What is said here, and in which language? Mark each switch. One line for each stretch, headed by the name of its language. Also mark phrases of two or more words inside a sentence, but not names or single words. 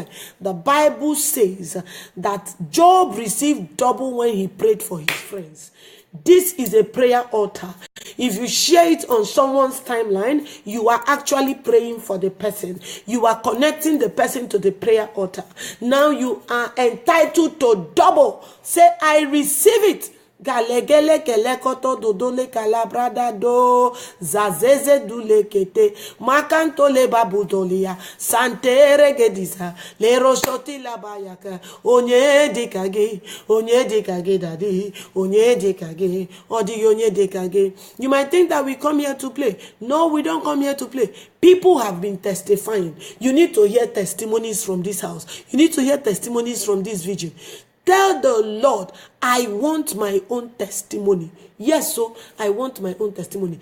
English: The Bible says that Job received double when he prayed for his friends. This is a prayer altar. If you share it on someone's timeline, you are actually praying for the person. You are connecting the person to the prayer altar. Now you are entitled to double. Say, I receive it. Galegele kelekoto dodole kalabrada do zazeze dulekete makanto le babudolia santere gedisa le rosoti la bayaka onye dekage daddy onye dekage odi onye dekage. You might think that we come here to play. No, we don't come here to play. People have been testifying. You need to hear testimonies from this house. You need to hear testimonies from this vision. Tell the Lord, I want my own testimony. Yes, so I want my own testimony.